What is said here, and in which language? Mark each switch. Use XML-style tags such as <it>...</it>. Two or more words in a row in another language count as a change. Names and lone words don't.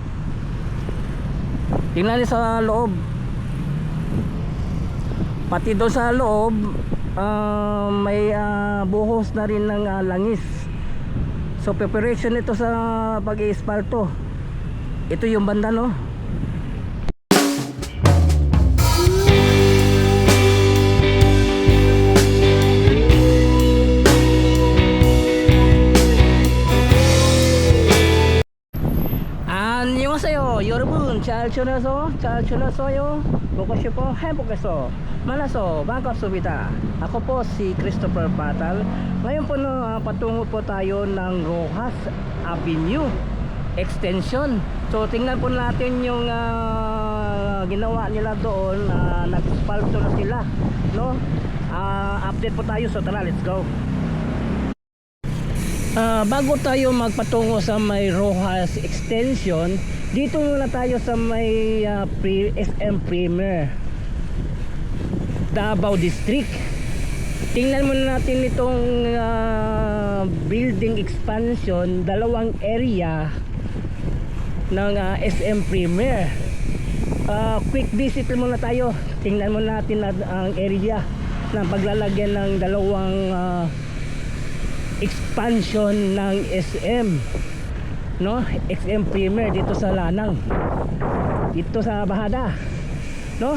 <tl>Tingnan niyo sa loob. Pati doon sa loob may buhos na rin ng langis. So preparation ito sa pag-iispalto. Ito yung banda, no.</tl> <ko>안녕하세요 여러분, 잘 지내세요? 보고 싶어 행복해서 만나서 반갑습니다.</ko> <tl>Ako po si Christopher Patal. Ngayon po patungo po tayo ng Rojas Avenue Extension. So tingnan po natin yung ginawa nila doon. Nag-spalto na sila, no? Update po tayo, so tara,</tl> <en>let's go.</en> <tl>Bago tayo magpatungo sa may Rojas Extension, dito muna tayo sa may SM Premier Davao District. Tingnan muna natin itong building expansion, dalawang area ng SM Premier.</tl> <en>Quick visit</en> <tl>muna tayo. Tingnan muna natin ang area ng paglalagyan ng dalawang expansion ng SM, no? SM Premier dito sa Lanang, dito sa Bahada, no?</tl>